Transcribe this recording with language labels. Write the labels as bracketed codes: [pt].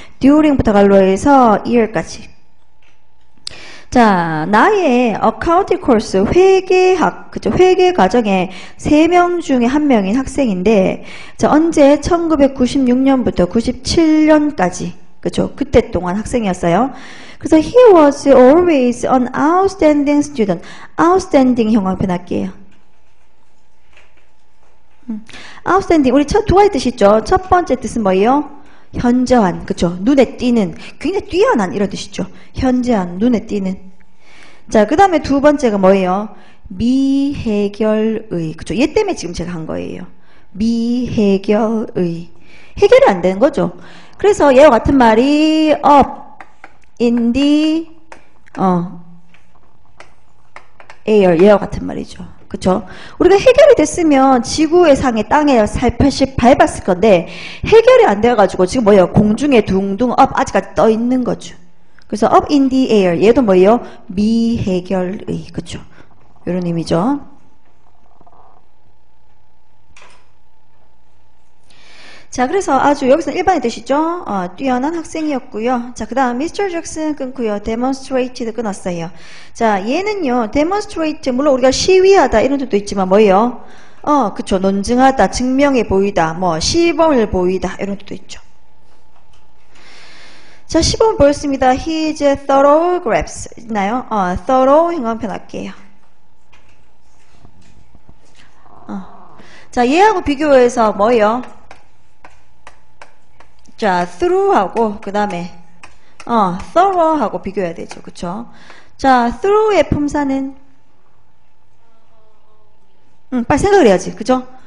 [ko] during부터 갈로해서 year까지. 자, 나의 accounting course 회계학, 그죠? 회계 과정에 3명 중에 1명인 학생인데 자, 언제 1996년부터 97년까지 그죠? 그때 동안 학생이었어요. 그래서 [en] he was always an outstanding student. [ko] outstanding 형광펜 할게요. outstanding 우리 두 가지 뜻이 있죠. 첫 번째 뜻은 뭐예요? 현저한, 그죠? 눈에 띄는, 굉장히 뛰어난 이런 뜻이죠. 현저한, 눈에 띄는. 자, 그 다음에 두 번째가 뭐예요? 미해결의, 그죠? 얘 때문에 지금 제가 한 거예요. 미해결의. 해결이 안 되는 거죠. 그래서 얘와 같은 말이 [en] up in the air [ko] 얘와 같은 말이죠. 그쵸? 우리가 해결이 됐으면 지구의 상에 땅에 살펴시 밟았을 건데 해결이 안 돼가지고 지금 뭐예요? 공중에 둥둥 up 아직까지 떠 있는 거죠. 그래서 [en] up in the air [ko] 얘도 뭐예요? 미해결의 그쵸? 이런 의미죠. 자. 자, 그래서 아주 여기서 일반의 뜻이죠. 뛰어난 학생이었고요. 자, 그 다음 Mr. Jackson 끊고요. demonstrated 끊었어요. 자, 얘는요. demonstrate 물론 우리가 시위하다 이런 뜻도 있지만 뭐예요? 그쵸. 논증하다, 증명해 보이다, 뭐 시범을 보이다 이런 뜻도 있죠. 자, 시범 보였습니다. [en] His thorough grasp [ko] 있나요? thorough 행관편 할게요. 자, 얘하고 비교해서 뭐예요? 자, through하고 그 다음에 thorough하고 비교해야 되죠. 그쵸? 자, through의 품사는 빨리 생각을 해야지. 그죠?